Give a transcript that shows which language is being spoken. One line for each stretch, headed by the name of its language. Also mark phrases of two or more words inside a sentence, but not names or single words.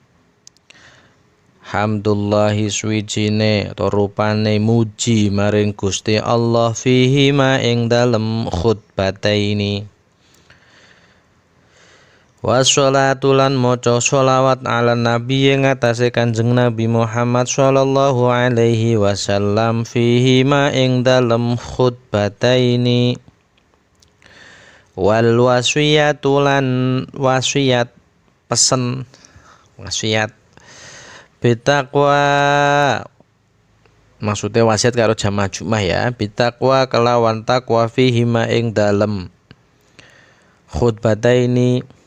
Javanese: Hamdulillahi swijine atau rupane muji maring Gusti Allah
Arabic: فيهما
Javanese: ing dalem khutbataini. Wassalatu lan maca sholawat
Arabic: على النبي
Javanese: ing atase Kanjeng Nabi Muhammad
Arabic: صلى الله عليه وسلم فيهما
Javanese: ing dalem khutbataini.
Arabic: والوصية
Javanese: lan wasiat pesen wasiat bitaqwa maksudnya wasiat karo jamaah Jumat ya, bitaqwa kelawan takwa
Arabic: فيهما
Javanese: ing dalem khutbataini.